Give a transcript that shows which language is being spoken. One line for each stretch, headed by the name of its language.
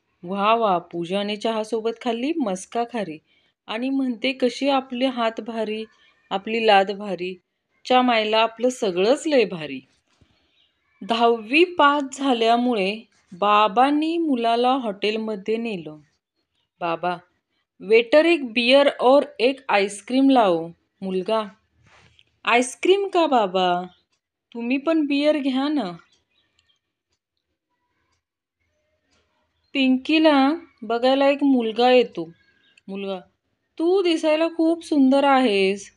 Marathi: वा वा, पूजाने चहासोबत खाल्ली मस्का खारी आणि म्हणते कशी आपले हात भारी, आपली लाद भारी, च्या मायला आपलं सगळंच लय भारी. 10वी पास झाल्यामुळे बाबांनी मुलाला हॉटेलमध्ये नेलं.
Hindi: बाबा, वेटर, एक बियर और एक आईस्क्रीम लाओ.
Marathi: मुलगा, आईस्क्रीम का बाबा, तुम्ही पण बियर घ्या ना. पिंकीला बघायला एक मुलगा येतो. मुलगा, तू दिसायला खूप सुंदर आहेस.